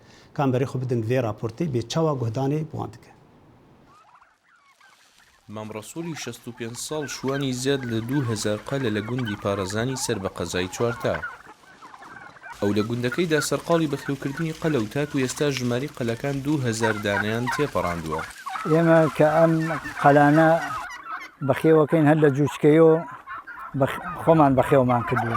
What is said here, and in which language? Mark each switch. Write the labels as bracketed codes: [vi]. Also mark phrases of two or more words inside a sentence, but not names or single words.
[ku] Kamberê xwe bidin vê raportê bê çawa guhdanê bi wan dike. [ckb] مامڕەسوولی 65 ساڵ شوانی زیاد لە 2000 قەلە لە گوندی پارەزانی سەر بە قەزای چوارتا. ئەو لە گوندەکەیدا سەرقاڵی بەخێوکردنی قەلە و تات و ئێستا ژماری قەلەکان 2000 دانیان تێپەڕاندووە. ئێمە کە ئەم قەلانە بەخێوەکەین هەر لە جوچکەیەوە خۆمان بەخێومان کردووە.